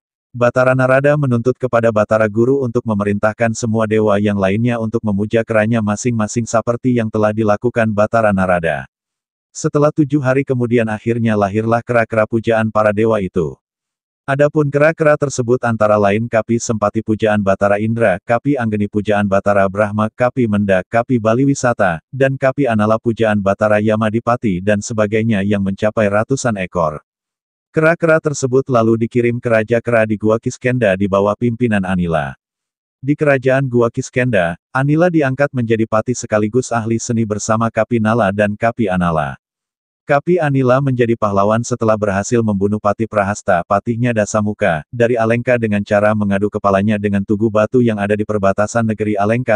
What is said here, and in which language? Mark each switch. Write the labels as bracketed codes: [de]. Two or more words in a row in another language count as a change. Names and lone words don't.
[id] Batara Narada menuntut kepada Batara Guru untuk memerintahkan semua dewa yang lainnya untuk memuja keranya masing-masing seperti yang telah dilakukan Batara Narada. Setelah 7 hari kemudian akhirnya lahirlah kera-kera pujaan para dewa itu. Adapun kera-kera tersebut antara lain Kapi Sempati Pujaan Batara Indra, Kapi Anggeni Pujaan Batara Brahma, Kapi Menda, Kapi Bali Wisata, dan Kapi Anala Pujaan Batara Yamadipati dan sebagainya yang mencapai ratusan ekor. Kera-kera tersebut lalu dikirim ke Raja Kera di Gua Kiskenda di bawah pimpinan Anila. Di kerajaan Gua Kiskenda, Anila diangkat menjadi pati sekaligus ahli seni bersama Kapi Nala dan Kapi Anala. Kapi Anila menjadi pahlawan setelah berhasil membunuh Pati Prahasta, patihnya Dasamuka, dari Alengka dengan cara mengadu kepalanya dengan tugu batu yang ada di perbatasan negeri Alengka.